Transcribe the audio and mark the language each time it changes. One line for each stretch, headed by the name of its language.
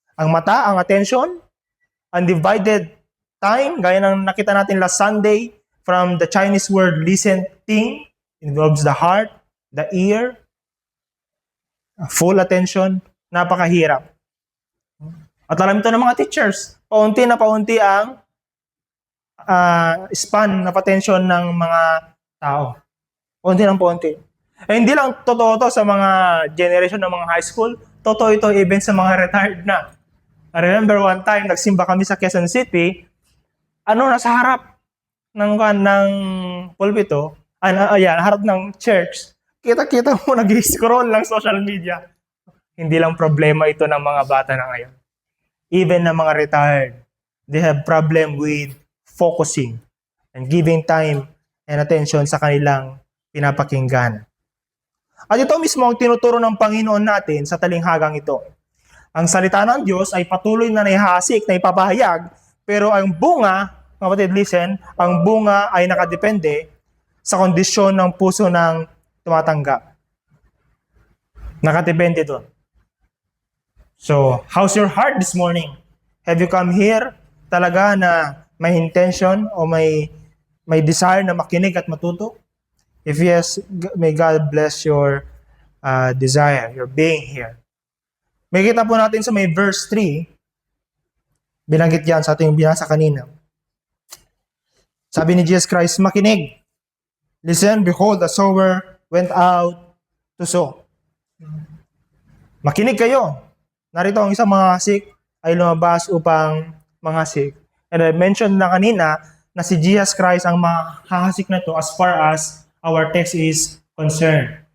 Filipino: Ang mata,
English: ang attention, undivided time,
Filipino: gaya ng nakita natin
English: last Sunday from the Chinese word listen, ting, involves the heart, the ear, full attention, napakahirap.
Filipino: At alam ito ng mga teachers, paunti na paunti ang span na attention ng mga tao. Paunti ng paunti. Eh, hindi lang totoo to sa mga generation ng mga high school, totoo ito even sa mga retired na.
English: I remember one time,
Filipino: nagsimba kami sa Quezon City, nasa harap ng pulpito, harap ng church, kita-kita mo nag-scroll ng social media. Hindi lang problema ito ng mga bata na ngayon.
English: Even ng mga retired, they have problem with focusing and giving time and attention
Filipino: sa kanilang pinapakinggan. At ito mismo ang tinuturo ng Panginoon natin sa talinghagang ito. Ang salita ng Diyos ay patuloy na naihahasik, na ipapahayag, pero ang bunga, kapatid, listen, ang bunga ay nakadepende sa kondisyon ng puso ng tumatanggap. Nakadepende doon.
English: So, how's your heart this morning? Have you come here talaga
Filipino: na may intention o may desire na makinig at matuto? If yes, may God bless your desire, your being here. May kita po natin sa may verse 3, binanggit yan sa ating binasa kanina. Sabi ni Jesus Christ, makinig.
English: Listen, behold, the sower went out to sow.
Filipino: Makinig kayo. Narito ang isang manghasik ay lumabas upang manghasik.
English: And I mentioned
Filipino: na kanina na si Jesus Christ ang mahahasik na to
English: as far as our text is concerned.